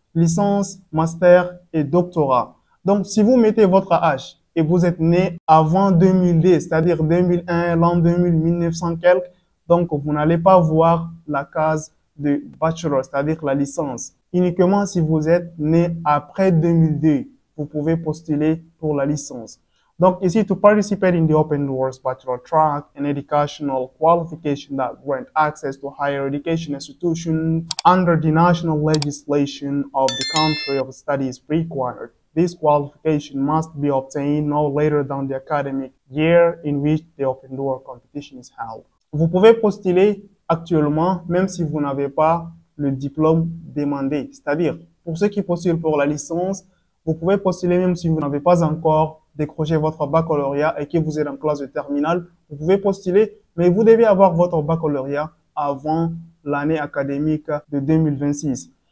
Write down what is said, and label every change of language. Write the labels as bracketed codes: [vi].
[fr] Licence, Master et Doctorat. Donc, si vous mettez votre âge et vous êtes né avant 2002, c'est-à-dire 2001, l'an 2000, 1900 quelques, donc vous n'allez pas voir la case de Bachelor, c'est-à-dire la licence. Uniquement si vous êtes né après 2002, vous pouvez postuler pour la licence. Donc ici, [en] to participate in the Open Doors Bachelor track, an educational qualification that grant access to higher education institutions under the national legislation of the country of study is required. This qualification must be obtained no later than the academic year in which the Open Door competition is held. [fr] Vous pouvez postuler actuellement même si vous n'avez pas le diplôme demandé. C'est-à-dire, pour ceux qui postulent pour la licence, vous pouvez postuler même si vous n'avez pas encore décroché votre baccalauréat et que vous êtes en classe de terminale. Vous pouvez postuler, mais vous devez avoir votre baccalauréat avant l'année académique de 2026.